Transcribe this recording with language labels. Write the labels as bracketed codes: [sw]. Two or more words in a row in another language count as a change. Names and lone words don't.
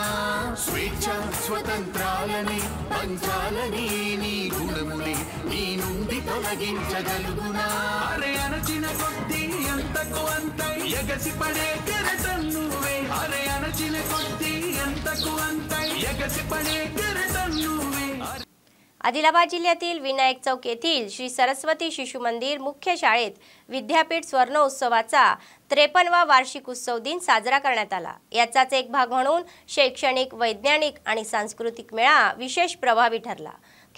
[te] స్వేచ్ఛ స్వతంత్రాలని పంచాలని నీ గుణముని నీ నుండి తొలగించగలుగునా. అరే అణచిన కొద్దీ ఎంతకు అంత ఎగసి పడే కెరటం నువ్వే. అరే అణచిన కొద్దీ ఎంతకు అంత ఎగసి పడే కెరటం నువ్వే. [mr] आदिलाबाद जिल्ह्यातील विनायक चौक येथील श्री सरस्वती शिशु मंदिर मुख्य शाळेत विद्यापीठ स्वर्ण उत्सवाचा 53वा वार्षिक उत्सव दिन साजरा करण्यात आला. याचाच एक भाग म्हणून शैक्षणिक, वैज्ञानिक आणि सांस्कृतिक मेळा विशेष प्रभावी ठरला.